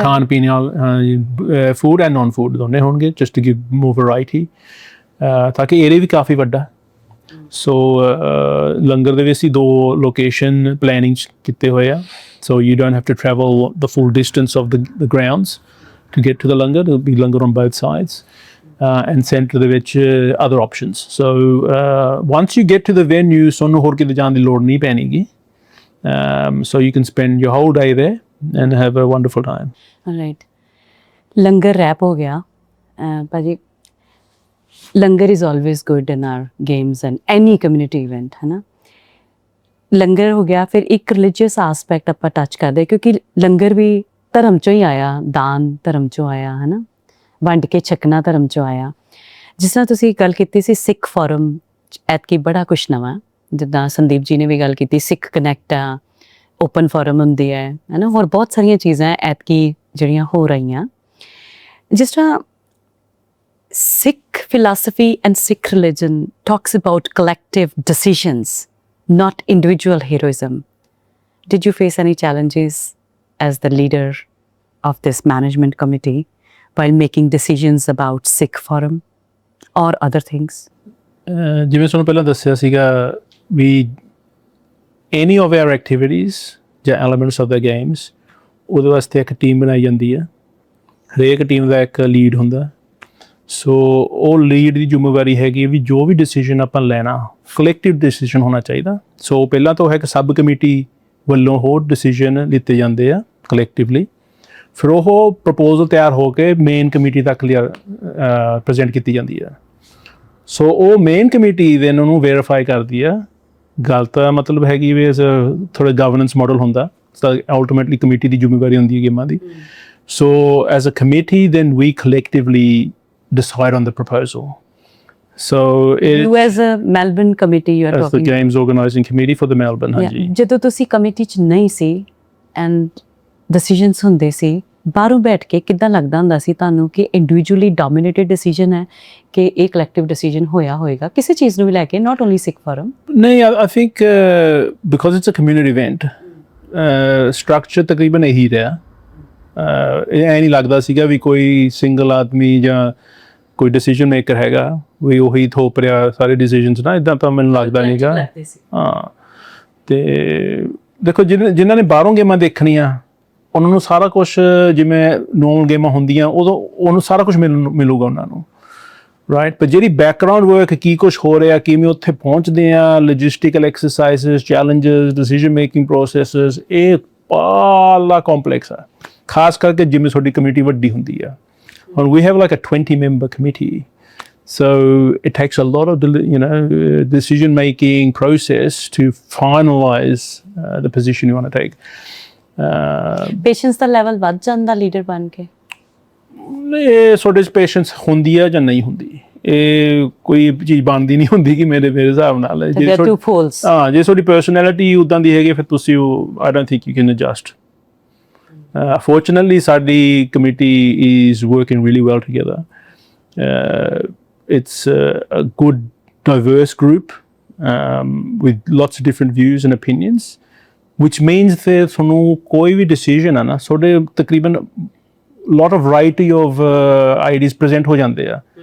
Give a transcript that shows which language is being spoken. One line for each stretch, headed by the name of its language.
Punjabi: ਪੀਣ ਨਾਲ food and non food ਦੋਨੇ ਹੋਣਗੇ,
English: just to give more variety,
Punjabi: ਤਾਂ ਕਿ ਏਰੀਆ ਵੀ ਕਾਫੀ ਵੱਡਾ। ਸੋ ਲੰਗਰ ਦੇ ਵਿੱਚ ਅਸੀਂ 2 ਲੋਕੇਸ਼ਨ ਪਲੈਨਿੰਗ ਕੀਤੇ ਹੋਏ ਆ।
English: So you don't have to travel the full distance of the grounds to get to the langar. There'll be langar on both sides. And center
Punjabi: ਦੇ ਵਿੱਚ
English: other options. So once you get to the venue,
Punjabi: ਤੁਹਾਨੂੰ ਹੋਰ ਕਿਤੇ ਜਾਣ ਦੀ ਲੋੜ ਨਹੀਂ ਪੈਣੀਗੀ।
English: So you can spend your whole day there and have a wonderful time.
Punjabi: Right. Langar rap ਹੋ ਗਿਆ ਭਾਜੀ।
English: Langar is always good in our games and any community event, ਹੈ ਨਾ।
Punjabi: ਲੰਗਰ ਹੋ ਗਿਆ, ਫਿਰ ਇੱਕ ਰਿਲੀਜੀਅਸ ਆਸਪੈਕਟ ਆਪਾਂ ਟੱਚ ਕਰਦੇ, ਕਿਉਂਕਿ ਲੰਗਰ ਵੀ ਧਰਮ 'ਚੋਂ ਹੀ ਆਇਆ, ਦਾਨ ਧਰਮ 'ਚੋਂ ਆਇਆ, ਹੈ ਨਾ, ਵੰਡ ਕੇ ਛਕਣਾ ਧਰਮ 'ਚੋਂ ਆਇਆ। ਜਿਸ ਤਰ੍ਹਾਂ ਤੁਸੀਂ ਗੱਲ ਕੀਤੀ ਸੀ ਸਿੱਖ ਫੋਰਮ ਐਤਕੀ ਬੜਾ ਕੁਛ ਨਵਾਂ, ਜਿੱਦਾਂ ਸੰਦੀਪ ਜੀ ਨੇ ਵੀ ਗੱਲ ਕੀਤੀ, ਸਿੱਖ ਕਨੈਕਟ ਆ, ਓਪਨ ਫੋਰਮ ਹੁੰਦੀ ਹੈ ਨਾ, ਹੋਰ ਬਹੁਤ ਸਾਰੀਆਂ ਚੀਜ਼ਾਂ ਐਤਕੀ ਜਿਹੜੀਆਂ ਹੋ ਰਹੀਆਂ। ਜਿਸ ਤਰ੍ਹਾਂ
English: Sikh philosophy and Sikh religion talks about collective decisions, not individual heroism. Did you face any challenges as the leader of this management committee while making decisions about Sikh Forum or other things?
Punjabi: ਜਿਵੇਂ ਤੁਹਾਨੂੰ ਪਹਿਲਾਂ ਦੱਸਿਆ ਸੀਗਾ ਵੀ
English: any of our activities
Punjabi: ਜਾਂ
English: elements of the games,
Punjabi: ਉਹਦੇ ਵਾਸਤੇ ਇੱਕ team ਬਣਾਈ ਜਾਂਦੀ ਹੈ। ਹਰੇਕ ਟੀਮ ਦਾ ਇੱਕ ਲੀਡ ਹੁੰਦਾ। ਸੋ ਉਹ ਲੀਡ ਦੀ ਜ਼ਿੰਮੇਵਾਰੀ ਹੈਗੀ ਵੀ ਜੋ ਵੀ ਡਿਸੀਜਨ ਆਪਾਂ ਲੈਣਾ ਕਲੈਕਟਿਵ ਡਿਸੀਜਨ ਹੋਣਾ ਚਾਹੀਦਾ। ਸੋ ਪਹਿਲਾਂ ਤਾਂ ਉਹ ਇੱਕ ਸਬ ਕਮੇਟੀ ਵੱਲੋਂ ਹੋਰ ਡਿਸੀਜਨ ਲਿੱਤੇ ਜਾਂਦੇ ਆ ਕਲੈਕਟਿਵਲੀ, ਫਿਰ ਉਹ ਪ੍ਰਪੋਜ਼ਲ ਤਿਆਰ ਹੋ ਕੇ ਮੇਨ ਕਮੇਟੀ ਤੱਕ ਪ੍ਰੈਜ਼ੈਂਟ ਕੀਤੀ ਜਾਂਦੀ ਆ। ਸੋ ਉਹ ਮੇਨ ਕਮੇਟੀ ਦੈਨ ਉਹਨੂੰ ਵੈਰੀਫਾਈ ਕਰਦੀ ਆ। ਗੱਲ ਤਾਂ ਮਤਲਬ ਹੈਗੀ ਵੀ ਥੋੜ੍ਹਾ ਗਵਰਨੈਂਸ ਮਾਡਲ ਹੁੰਦਾ, ਤਾਂ ਅਲਟੀਮੇਟਲੀ ਕਮੇਟੀ ਦੀ ਜ਼ਿੰਮੇਵਾਰੀ ਹੁੰਦੀ ਹੈ ਗੇਮਾਂ ਦੀ।
English: So as a committee then we collectively decide on the proposal. So you as a Melbourne committee, you are as talking the games organising committee for the Melbourne, ਹਾਂਜੀ।
Punjabi: ਜਦੋਂ ਤੁਸੀਂ committee 'ਚ ਨਹੀਂ ਸੀ and decisions ਹੁੰਦੇ ਸੀ, ਬਾਹਰੋਂ ਬੈਠ ਕੇ ਕਿੱਦਾਂ ਲੱਗਦਾ ਹੁੰਦਾ ਸੀ ਤੁਹਾਨੂੰ ਕਿ ਇੰਡੀਵਿਜੂਅਲੀ ਡੋਮੀਨੇਟਡ ਡਿਸੀਜਨ ਹੈ ਕਿ ਇਹ ਕਲੈਕਟਿਵ ਡਿਸੀਜਨ ਹੋਇਆ ਹੋਏਗਾ ਕਿਸੇ ਚੀਜ਼ ਨੂੰ ਵੀ ਲੈ ਕੇ,
English: not only
Punjabi: ਸਿੱਖ ਫੋਰਮ?
English: ਨਹੀਂ, I think because it's a community event, structure
Punjabi: ਤਕਰੀਬਨ ਇਹੀ ਰਿਹਾ। ਇਹ ਐਂ ਨਹੀਂ ਲੱਗਦਾ ਸੀਗਾ ਵੀ ਕੋਈ ਸਿੰਗਲ ਆਦਮੀ ਜਾਂ ਕੋਈ ਡਿਸੀਜਨ ਮੇਕਰ ਹੈਗਾ ਵੀ ਉਹੀ ਥੋਪ ਰਿਹਾ ਸਾਰੇ ਡਿਸੀਜਨਸ ਨਾ, ਇੱਦਾਂ ਤਾਂ ਮੈਨੂੰ ਲੱਗਦਾ ਨਹੀਂਗਾ। ਹਾਂ, ਅਤੇ ਦੇਖੋ ਜਿਨ੍ਹਾਂ ਨੇ ਬਾਹਰੋਂ ਗੇਮਾਂ ਦੇਖਣੀਆਂ ਉਹਨਾਂ ਨੂੰ ਸਾਰਾ ਕੁਛ, ਜਿਵੇਂ ਨੋਰਮਲ ਗੇਮਾਂ ਹੁੰਦੀਆਂ ਉਦੋਂ ਉਹਨੂੰ ਸਾਰਾ ਕੁਛ ਮਿਲੂਗਾ ਉਹਨਾਂ ਨੂੰ, ਰਾਈਟ। ਪਰ ਜਿਹੜੀ ਬੈਕਗਰਾਊਂਡ ਵਰਕ, ਕੀ ਕੁਛ ਹੋ ਰਿਹਾ, ਕਿਵੇਂ ਉੱਥੇ ਪਹੁੰਚਦੇ ਆ, ਲੌਜਿਸਟਿਕਲ exercises, challenges, decision making processes, ਇਹ ਬਾਹਲਾ ਕੰਪਲੈਕਸ ਆ, ਖਾਸ ਕਰਕੇ ਜਿਵੇਂ ਤੁਹਾਡੀ ਕਮੇਟੀ ਵੱਡੀ ਹੁੰਦੀ ਆ।
English: ਹੁਣ we have like a 20-member committee, so it takes a lot of decision making process to finalize the position you want to take.
Punjabi: Patience ਦਾ level ਵੱਧ ਜਾਂਦਾ ਲੀਡਰ ਬਣ ਕੇ? ਇਹ ਤੁਹਾਡੇ 'ਚ ਪੇਸ਼ੈਂਸ ਹੁੰਦੀ ਆ ਜਾਂ ਨਹੀਂ ਹੁੰਦੀ, ਇਹ ਕੋਈ ਚੀਜ਼ ਬਣਦੀ ਨਹੀਂ ਹੁੰਦੀ ਕਿ ਮੇਰੇ ਹਿਸਾਬ ਨਾਲ। ਹਾਂ, ਜੇ ਤੁਹਾਡੀ ਪਰਸਨੈਲਿਟੀ ਉੱਦਾਂ ਦੀ ਹੈਗੀ ਫਿਰ ਤੁਸੀਂ ਉਹ
English: I don't think you can adjust. Fortunately, ਸਾਡੀ committee is working really well together. It's a good, diverse group with lots of different views and opinions, which means that
Punjabi: ਤੁਹਾਨੂੰ ਕੋਈ ਵੀ decision ਆ ਨਾ, ਤੁਹਾਡੇ ਤਕਰੀਬਨ
English: lot of variety of ideas present
Punjabi: ਹੋ ਜਾਂਦੇ ਆ.